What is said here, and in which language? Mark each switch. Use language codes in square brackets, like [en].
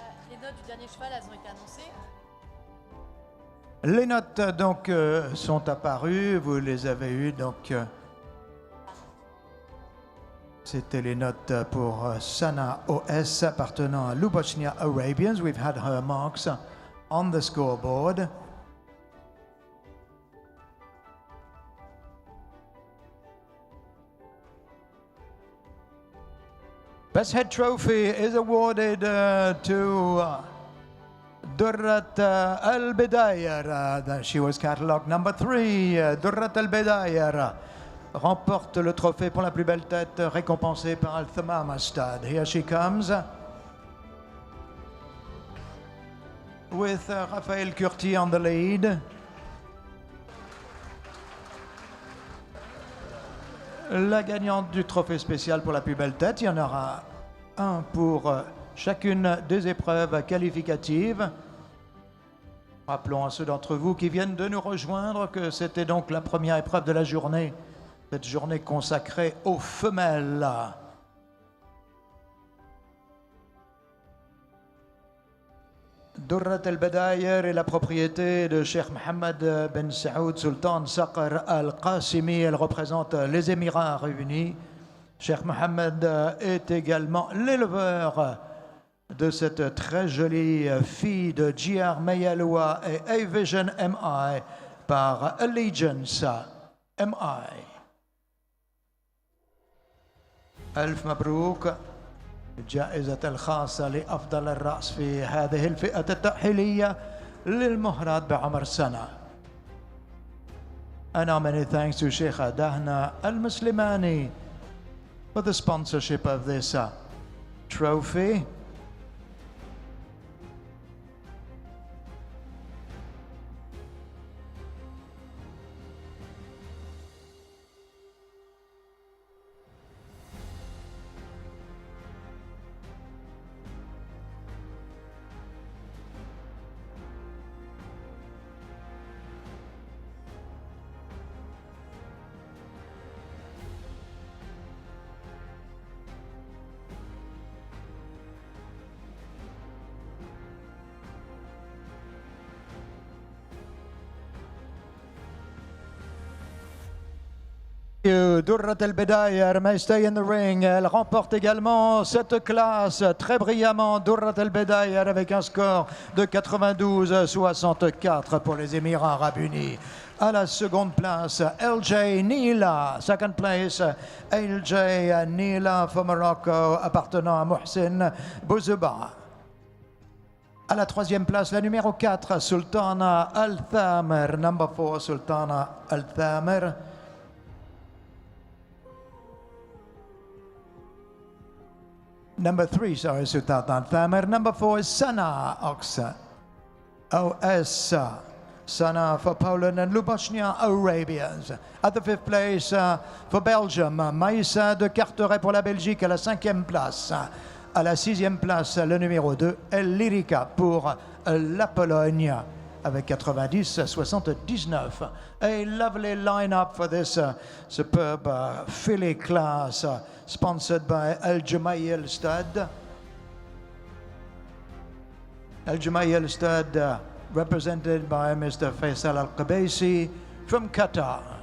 [fr] Les notes du dernier cheval, elles ont été annoncées. Les notes donc sont apparues, vous les avez eues donc. C'était les notes pour Sana OS appartenant à Lubochnia Arabians. [en] We've had her marks on the scoreboard. Best Head Trophy is awarded to Durrat Al-Bidayar. She was catalogue number 3. [fr] Durrat Al-Bidayar remporte le trophée pour la plus belle tête, récompensée par Al Thamama Stud. [en] Here she comes with Raphaël Curti on the lead. [fr] La gagnante du trophée spécial pour la plus belle tête, il y en aura un pour chacune des épreuves qualificatives. Rappelons à ceux d'entre vous qui viennent de nous rejoindre que c'était donc la première épreuve de la journée. Cette journée consacrée aux femelles. Durrat al-Bidayar est la propriété de Cheikh Mohammed Ben Saoud Sultan Saqr al-Qasimi. Elle représente les Émirats réunis. Cheikh Mohammed est également l'éleveur de cette très jolie fille de J.R. Mayaloua et A-Vision MI par Allegiance MI. [ar] ألف مبروك الجائزة الخاصة لأفضل الرأس في هذه الفئة التأهيلية للمهرات بعمر سنة. [en] And our many thanks to Sheikh Dahna Al Muslimani for the sponsorship of this trophy. Durrat El Bedayer may stay in the ring. [fr] Elle remporte également cette classe très brillamment. Durrat El Bedayer avec un score de 92-64 pour les Émirats Arabes Unis. À la seconde place, LJ Nila. [en] Second place, LJ Nila for Morocco, [fr] appartenant à Mohsin Bouzouba. À la troisième place, la numéro 4, Sultana Al-Thamer. [en] Number 4, Sultana Al-Thamer. Number 3, sorry, Sultana Al-Thamer. Number 4 is Sana Oksa. OS. Sana for Poland and Lubotnia Arabians. At the fifth place for Belgium, [fr] Maïssa de Carteret pour la Belgique à la cinquième place. À la sixième place, le numéro 2, El Lyrica pour la Pologne avec 90-79. [en] A lovely line-up for this superb filly class sponsored by Al Jumayyah Al Stad. Al Jumayyah Al Stad represented by Mr. Faisal Al-Qabaisi from Qatar.